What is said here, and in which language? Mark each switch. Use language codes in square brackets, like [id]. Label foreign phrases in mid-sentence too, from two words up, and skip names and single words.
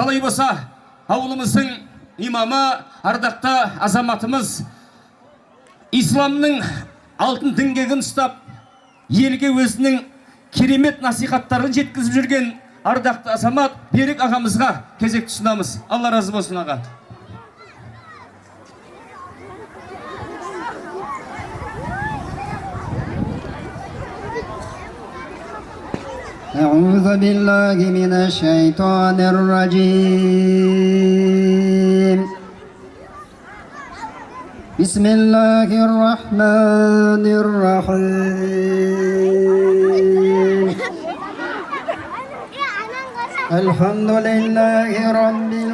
[kk] Алай болса, ауылымыздың имамы, ардақты азаматымыз, исламның алтын діңгегін ұстап, елге өзінің керемет насихаттарын жеткізіп жүрген ардақты азамат Берік ағамызға кезек ұсынамыз. Алла разы болсын аға. [ar] أعوذ بالله من الشيطان الرجيم بسم الله الرحمن الرحيم الحمد لله رب